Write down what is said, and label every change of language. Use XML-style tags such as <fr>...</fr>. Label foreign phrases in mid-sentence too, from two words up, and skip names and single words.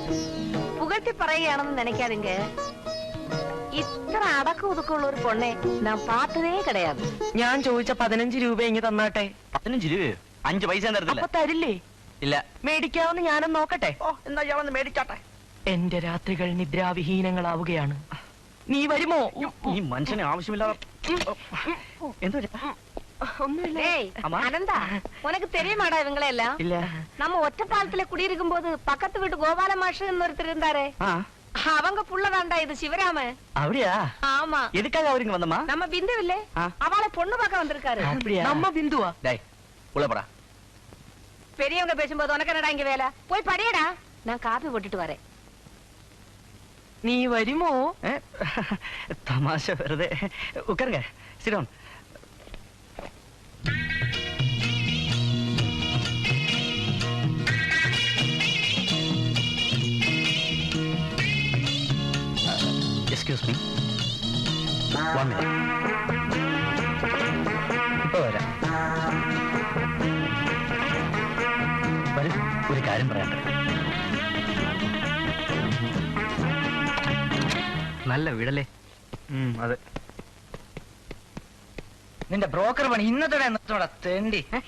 <ta>புகழ்த்தி പറയുകയാണെന്ന് நினைக்காதீங்க.</ta> <ml>ഇത്ര അടക്ക ഒതുക്കമുള്ള ഒരു പൊണ്ണെ ഞാൻ</ml> <ta>பார்த்ததே கிடையாது.</ta> <ml>ഞാൻ ചോദിച്ച 15 രൂപ ഇങ്ങ് തന്നാട്ടെ. 15 രൂപയോ? 5 പൈസ തരത്തില്ല. അപ്പൊ തരില്ലേ? ഇല്ല. മേടിക്കാവുന്ന ഞാനും നോക്കട്ടെ. എന്നാ ഞാനൊന്ന് മേടിച്ചാട്ടെ. എന്റെ രാത്രികൾ നിദ്രാവിഹീനങ്ങളാവുകയാണ്. നീ വരുമോ? ഈ മനുഷ്യനെ ആവശ്യമില്ലാതെ</ml> <ta>அனந்தா, உனக்கு தெரியுமாடா இவங்கள எல்லாம்? இல்ல. நம்ம ஒற்றப்பாலத்துல குடியிருக்கும் போது பக்கத்து வீட்டு கோபால மாஷன்னு ஒருத்தர் இருந்தாரே, அவங்க புள்ளதாண்டா இது சிவராம. அப்படியா? ஆமா. எதுக்காக அவருக்கு வந்தமா? நம்ம பிந்து இல்ல, அவளை பொண்ணு பார்க்க வந்திருக்காரு. அப்படியா? நம்ம பிந்துவா? டேய் உள்ள போடா. பெரியவங்க பேசும்போது உனக்கு என்னடா இங்க வேலை? போய் படியடா, நான் காபி போட்டுட்டு வரேன்.</ta> <ml>നീ വരുമോ? തമാശ വെറുതെ. ഉക്കറുങ്ക,</ml> <en>sit down. Excuse me. 1 minute.</en> <ml>ഇപ്പൊ വരാം. വരൂ, ഒരു കാര്യം പറയണ്ടേ. നല്ല വീടല്ലേ? അതെ. നിന്റെ ബ്രോക്കർ പണി ഇന്നത്തോടെ തേണ്ടി.</ml>